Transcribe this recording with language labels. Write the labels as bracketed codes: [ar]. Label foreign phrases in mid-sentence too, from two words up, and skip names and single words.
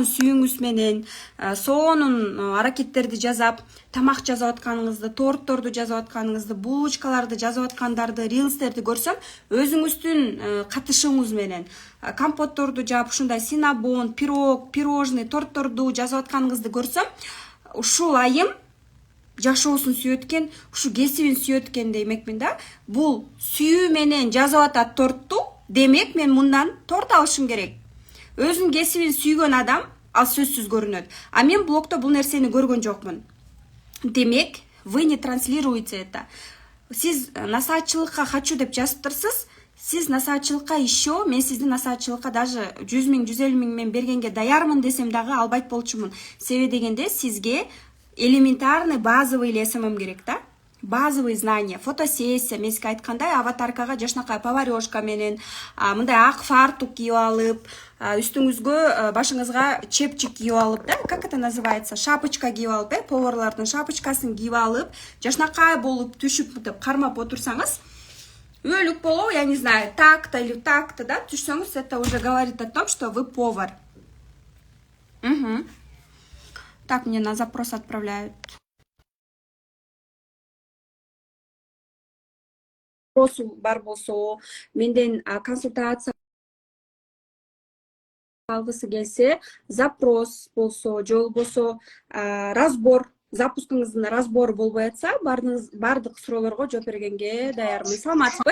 [ky] сүйүүңүз менен сонун аракеттерди жасап, тамак жасап атканыңызды, тортторду жасап атканыңызды, булочкаларды жасап аткандарды, рилстерди көрсөм, өзүңүздүн катышыңыз менен компотторду жаап, ушундай синабон, пирожный, тортторду жасап атканыңызды көрсөм, ушул айым жашоосун сүйөт экен, ушу кесибин сөйөт экен демекмин да. Бул сүйүү менен жасап атат тортту, демек мен мындан торт алышым керек. Өзүнүн кесибин сүйгөн адам ал сөзсүз көрүнөт. А мен блогто бул нерсени көргөн жокмун. Демек, [ru] вы не транслируете это. [ky] Сиз насаатчылыкка хочу деп жазыптырсыз, сиз насаатчылыкка еще, мен сиздин насаатчылыкка даже 100 000, 150 000 мен бергенге даярмын десем дагы албайт болчумун. Себеби дегенде сизге [ru] элементарный базовый СММ [ky] керек да. [ru] Базовый знания, [ky] фотосессия, мен сизге айткандай аватаркага жашнакай поварёшка менен, мындай ак фартук кийип алып, үстүңүзгө башыңызга чепчик кийип алып, да, [ru] как это называется, [ky] шапочка кийип алып, поварлардын шапочкасын кийип алып, жашнакай болуп түшүп деп кармап отурсаңыз, өлүк болобу, [ru] я не знаю, так-то или так-то, да, түшсөңүз, это уже говорит о том, что вы повар. Так, мне на запрос отправляют. [ky] Вопросу бар болсо, менден консультация алгысы келсе, запрос болсо, же болбосо разбор, запускыңыздын разбору болбой атса, бардык суроолорго жооп бергенге даярмын. Саламатсызбы?